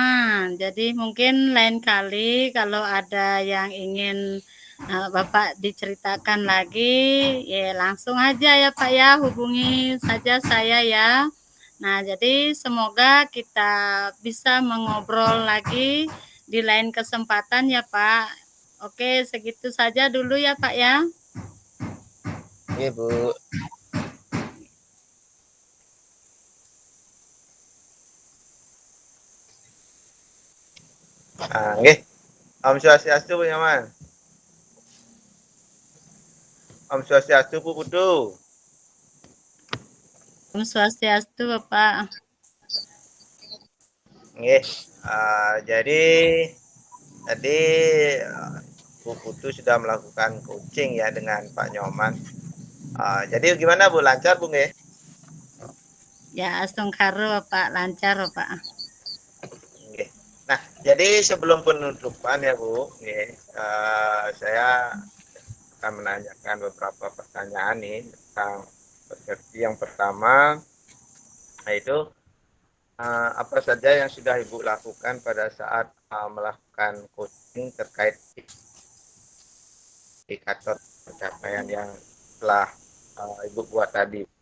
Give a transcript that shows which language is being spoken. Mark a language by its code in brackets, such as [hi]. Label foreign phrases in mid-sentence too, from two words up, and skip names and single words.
[id] Jadi mungkin lain kali kalau ada yang ingin Bapak diceritakan lagi, ya langsung aja ya Pak ya, hubungi saja saya ya. Nah, jadi semoga kita bisa mengobrol lagi di lain kesempatan ya Pak. Oke, segitu saja dulu ya Pak ya. Oke, Bu. Nggih. [sa] ॐ स्वस्त्यस्तु [id] Bu Nyaman. [sa] ॐ स्वस्त्यस्तु [id] Bu Putu. [sa] ॐ स्वस्त्यस्तु [id] Bapak. Nggih. Jadi tadi Bu Putu sudah melakukan coaching ya dengan Pak Nyoman. Jadi gimana Bu, lancar Bu nggih? Ya, Astongkare Bapak, lancar Bapak. Nggih. Nah, jadi sebelum penutupan ya Bu, nggih, saya akan menanyakan beberapa pertanyaan nih tentang persepsi yang pertama, yaitu apa saja yang sudah Ibu lakukan pada saat melakukan coaching terkait indikator pencapaian yang telah Ibu buat tadi?